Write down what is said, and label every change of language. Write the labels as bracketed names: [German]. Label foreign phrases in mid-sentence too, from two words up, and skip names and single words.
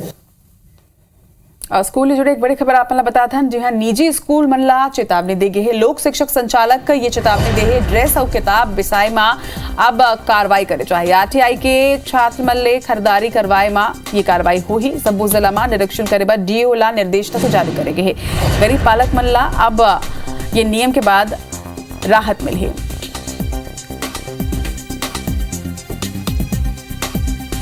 [Chhattisgarhi] स्कूल से जुड़े एक बड़ी खबर आपने बता था। जी हाँ, निजी स्कूल मनला चेतावनी दे गई है। लोक शिक्षक संचालक ये चेतावनी दे है ड्रेस और किताब विषय में अब कार्रवाई करे चाहिए। RTI के छात्र मन ले खरीदारी करवाए में ये कार्रवाई हो ही सब्बू जिला में निरीक्षण करे बर DO ला निर्देश तक जारी करेगे है। गरीब पालक मन ला अब ये नियम के बाद राहत मिली है।